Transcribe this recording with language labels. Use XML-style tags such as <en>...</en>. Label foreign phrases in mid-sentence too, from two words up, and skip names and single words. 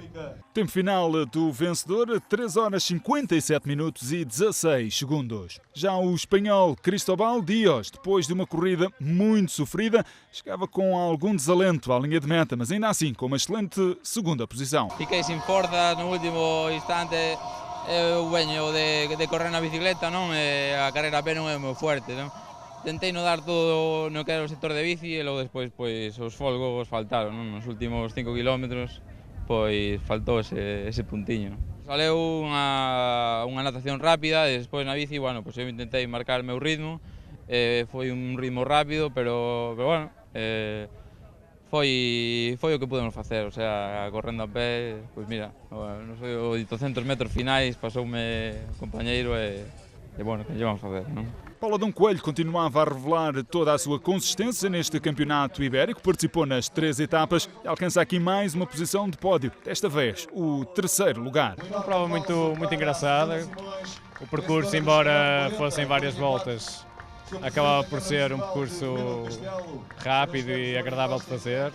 <pt>Tempo final do vencedor, 3 horas 57 minutos e 16 segundos. Já o espanhol Cristóbal Dios, depois de uma corrida muito sofrida, chegava com algum desalento à linha de meta, mas ainda assim com uma excelente segunda posição. Fiquei sem força no último instante.</pt> <gl>Eu venho de correr na bicicleta, non? A carreira a pé non é o meu fuerte, non? Tentei no dar todo no que era o sector de bici, e logo despois pois os folgos faltaron, non? Nos últimos 5 km pois faltou ese puntiño. Saleu unha natación rápida, e despois na bici, bueno, pois eu intentei marcar o meu ritmo, foi un ritmo rápido, pero bueno, foi o que pudemos facer, o sea, correndo a pé, pois mira, nos 800 metros finais pasoume o compañeiro e bueno, que lle vamos fazer, non?</gl> <pt>Paulo Adão Coelho continuava a revelar toda a sua consistência neste campeonato ibérico, participou nas 3 etapas e alcança aqui mais uma posição de pódio, desta vez o 3º lugar. Uma prova muito engraçada, o percurso, embora fossem várias voltas, acabava por ser um percurso rápido e agradável de fazer.</pt>